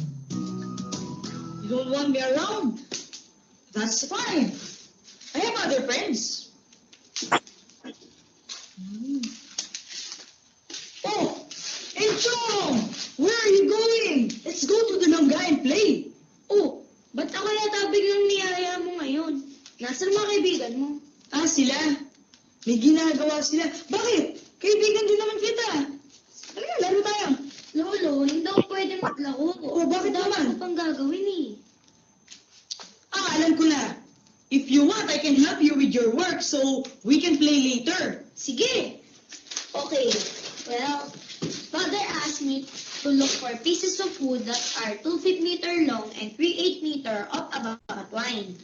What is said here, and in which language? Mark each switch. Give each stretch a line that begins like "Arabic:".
English: You don't want me around? That's fine. I have other friends. Oh, hey Chong! Where are you going? Let's go to the Longga and play.
Filipino: Oh, ba't ako yata biglang niyaya mo ngayon? Nasaan mga kaibigan mo? Ah, sila. May ginagawa sila. Bakit? Kaibigan din naman kita. Halika, laro tayo. Lolo, hindi ako pwede maglaro. Oh, bakit Dami naman? ko pang gagawin eh. Ah, alam ko na.
English: If you want, I can help you with your work so we can play later.
Filipino: Sige. Okay.
English: Well, Father asked me to look for pieces of wood that are 2 feet meter long and 3/8 meter of about wine.